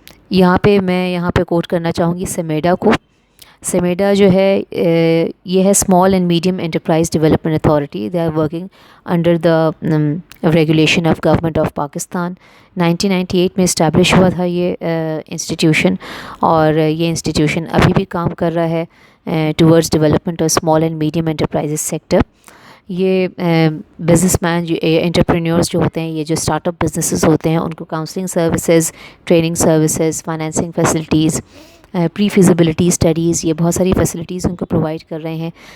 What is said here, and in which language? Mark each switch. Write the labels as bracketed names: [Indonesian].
[Urdu] یہاں پہ کوٹ کرنا چاہوں گی سمیڈا کو. سمیڈا جو ہے یہ ہے small and medium enterprise development authority. [English] They are working under the regulation of government of Pakistan. [Urdu] 1998 میں اسٹیبلش ہوا تھا یہ انسٹیٹیوشن، اور یہ انسٹیٹیوشن ابھی بھی کام کر رہا ہے [English] Towards development of small and medium enterprise sector. [Urdu] یہ بزنس مین جو انٹرپرینیورس جو ہوتے ہیں، یہ جو اسٹارٹ اپ بزنسز ہوتے ہیں، ان کو counselling services, training services, financing facilities, پری فیزیبلٹی اسٹڈیز، یہ بہت ساری فیسلٹیز ان کو پرووائڈ کر رہے ہیں.